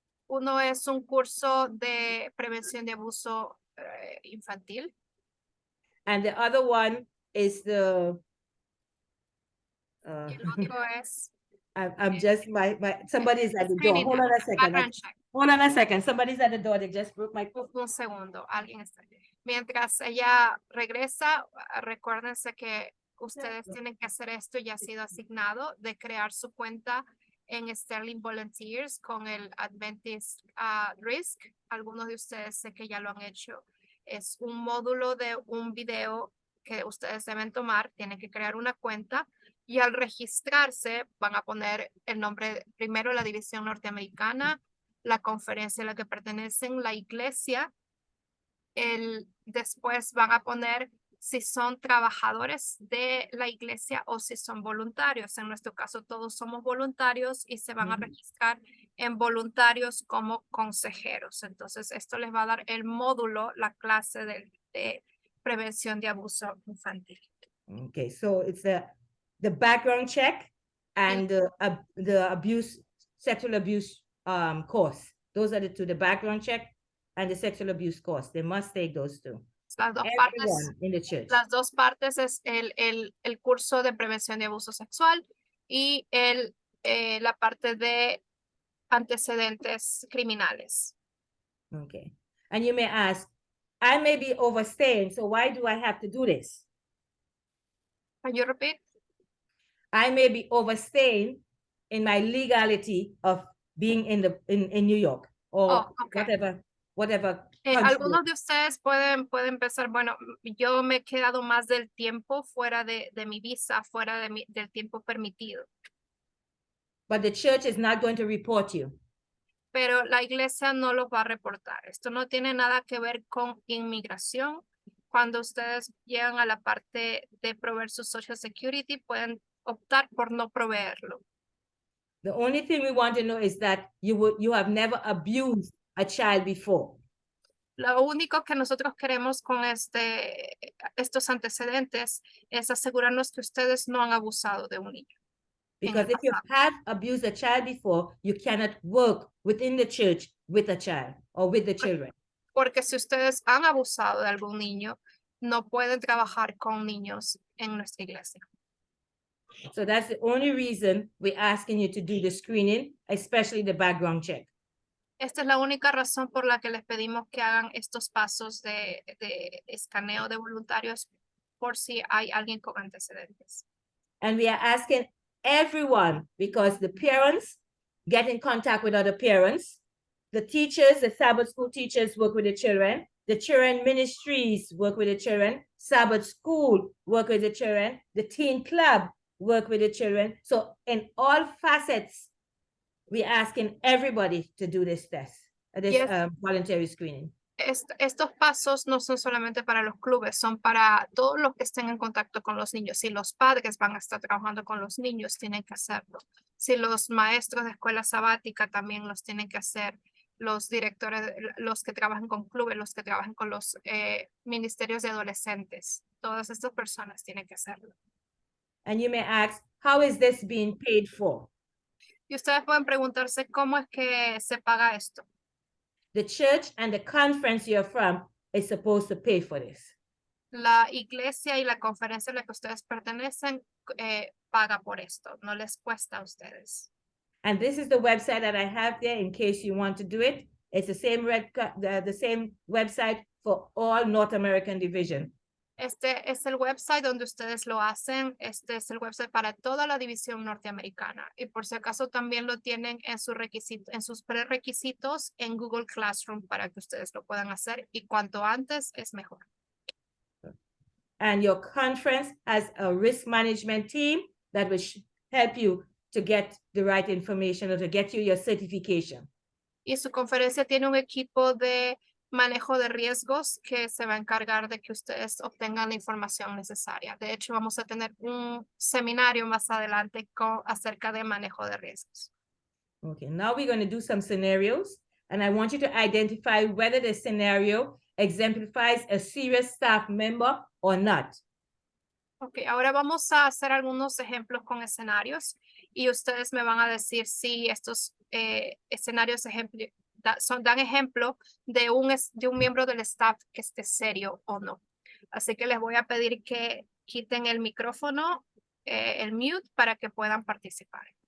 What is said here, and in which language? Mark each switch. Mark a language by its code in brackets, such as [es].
[es] Uno es un curso de prevención de abuso infantil. [en] And the other one is the, [es] Y el otro es [en] I'm just, somebody's at the door. screening, Hold on a second. background check. Hold on a second. Somebody's at the door. They just broke my. [es] Un segundo, alguien está. Mientras ella regresa, recuérdense que ustedes tienen que hacer esto, ya ha sido asignado, de crear su cuenta en Sterling Volunteers con el Adventist Risk. Algunos de ustedes sé que ya lo han hecho. Es un módulo de un video que ustedes deben tomar, tienen que crear una cuenta y al registrarse van a poner el nombre, primero la división norteamericana, la conferencia a la que pertenecen, la iglesia. Después van a poner si son trabajadores de la iglesia o si son voluntarios. En nuestro caso, todos somos voluntarios y se van a registrar en voluntarios como consejeros. Entonces, esto les va a dar el módulo, la clase de prevención de abuso infantil. [en] Okay, so it's the background check and the abuse, sexual abuse course. Those are the two, the background check and the sexual abuse course. They must take those two. [es] Las dos [en] Everyone in the church. [es] Las dos partes es el curso de prevención de abuso sexual y la parte de antecedentes criminales. [en] Okay. And you may ask, I may be overstaying, so why do I have to do this? Can you repeat? I may be overstaying in my legality of being in New York or whatever. [es] Algunos de ustedes pueden pensar, bueno, yo me he quedado más del tiempo fuera de mi visa, fuera del tiempo permitido. [en] But the church is not going to report you. [es] Pero la iglesia no los va a reportar. Esto no tiene nada que ver con inmigración. Cuando ustedes llegan a la parte de proveer su Social Security, pueden optar por no proveerlo. [en] The only thing we want to know is that you have never abused a child before. [es] Lo único que nosotros queremos con estos antecedentes es asegurarnos que ustedes no han abusado de un niño. [en] Because if you have abused a child before, you cannot work within the church with a child or with the children. [es] Porque si ustedes han abusado de algún niño, no pueden trabajar con niños en nuestra iglesia. [en] So that's the only reason we're asking you to do the screening, especially the background check. [es] Esta es la única razón por la que les pedimos que hagan estos pasos de escaneo de voluntarios por si hay alguien con antecedentes. [en] And we are asking everyone, because the parents get in contact with other parents, the teachers, the Sabbath school teachers work with the children ministries work with the children, Sabbath school work with the children, the teen club work with the children. So in all facets We're asking everybody to do this test, this Yes. voluntary screening. [es] Estos pasos no son solamente para los clubes, son para todos los que estén en contacto con los niños. Si los padres van a estar trabajando con los niños, tienen que hacerlo. Si los maestros de escuela sabática también los tienen que hacer. Los directores, los que trabajan con clubes, los que trabajan con los ministerios de adolescentes. Todas estas personas tienen que hacerlo. [en] And you may ask, how is this being paid for? [es] Y ustedes pueden preguntarse cómo es que se paga esto. [en] The church and the conference you're from is supposed to pay for this. [es] La iglesia y la conferencia a la que ustedes pertenecen paga por esto, no les cuesta a ustedes. [en] And this is the website that I have there in case you want to do it. It's the same the same website for all North American division. [es] Este es el website donde ustedes lo hacen. Este es el website para toda la división norteamericana. Y por si acaso también lo tienen en sus prerequisitos en Google Classroom para que ustedes lo puedan hacer. Y cuanto antes es mejor. [en] And your conference has a risk management team that will help you to get the right information or to get you your certification. [es] Y su conferencia tiene un equipo de manejo de riesgos que se va a encargar de que ustedes obtengan la información necesaria. De hecho, vamos a tener un seminario más adelante acerca de manejo de riesgos. [en] Okay, now we're going to do some scenarios, and I want you to identify whether the scenario exemplifies a serious staff member or not. [es] Ok, ahora vamos a hacer algunos ejemplos con escenarios y ustedes me van a decir si estos escenarios dan ejemplo de un miembro del staff que esté serio o no. Así que les voy a pedir que quiten el micrófono, el mute, para que puedan participar.